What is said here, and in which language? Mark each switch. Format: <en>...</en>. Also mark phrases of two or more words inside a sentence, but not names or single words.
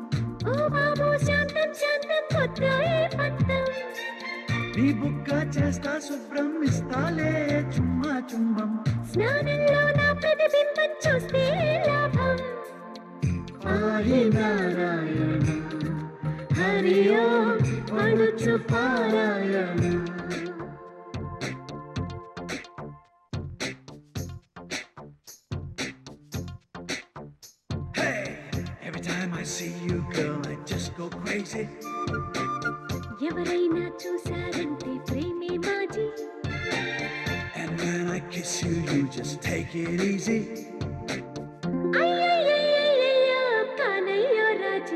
<te>నీ బుక్క చేస్తా శుభ్రం ఇస్తాలే చుమ్మా చుంబం స్నానంలో నా ప్రతిబింబం చూస్తే లాభం ఆది నారాయణ హరి ఓం పడుచు పారాయణ</te> <en>Every time I see you, girl, I just go crazy.</en> <te>ఎవరైనా చూసారంటే ప్రేమే మాజీ</te> <en>And when I kiss you, you just take it easy.</en> <te>అయ్యయ్యయ్యయ్యయ్యో కానయ్యో రాజీ</te>